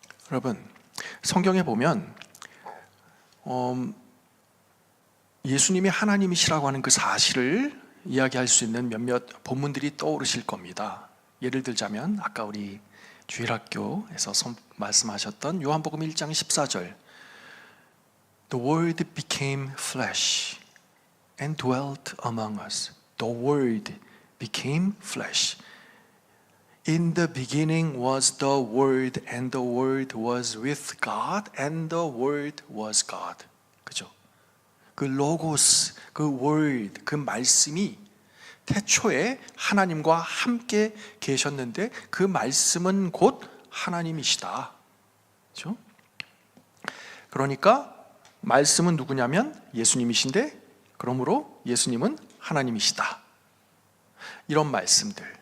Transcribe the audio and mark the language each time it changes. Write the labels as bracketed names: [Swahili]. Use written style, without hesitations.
[Korean] 여러분, 성경에 보면 예수님이 하나님이시라고 하는 그 사실을 이야기할 수 있는 몇몇 본문들이 떠오르실 겁니다. 예를 들자면 아까 우리 주일학교에서 말씀하셨던 요한복음 1장 14절, [English] The Word became flesh and dwelt among us. The Word became flesh. In the beginning was the Word, and the Word was with God, and the Word was God. [Korean] 그죠? 그 로고스, 그 Word, 그 말씀이 태초에 하나님과 함께 계셨는데 그 말씀은 곧 하나님이시다. 그죠? 그러니까 말씀은 누구냐면 예수님이신데, 그러므로 예수님은 하나님이시다. 이런 말씀들.